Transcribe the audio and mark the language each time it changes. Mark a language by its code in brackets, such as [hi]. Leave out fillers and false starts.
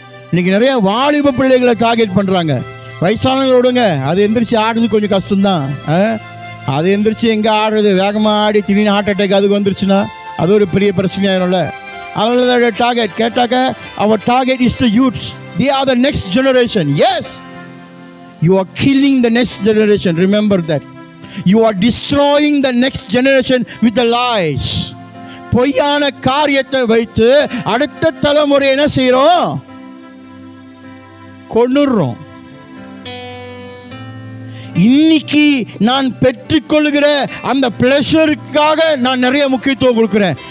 [ta] இன்னைக்கு நிறைய வாலிப பிள்ளைகளை டார்கெட் பண்றாங்க. வயசானவங்களோடுங்க அது எந்திரிச்சு ஆடுறது கொஞ்சம் கஷ்டம்தான். அது எந்திரிச்சு எங்க ஆடுறது, வேகமா ஆடி திடீர்னு ஹார்ட் அட்டாக் அதுக்கு வந்துருச்சுன்னா அது ஒரு பெரிய பிரச்சனையாயிரும்ல. அதனால டார்கெட் கேட்டாக்க அவர் [en] Target is the youths. they are the next generation. Yes, you are killing the next generation. Remember that. You are destroying the next generation with the lies. [ta] பொய்யான காரியத்தை வைத்து அடுத்த தலைமுறை என்ன செய்யறோம்? கொன்னுறோம். இன்னைக்கு நான் பெற்றுக்கொள்கிற அந்த பிளஷருக்காக நான் நிறைய முக்கியத்துவம் கொடுக்கிறேன்.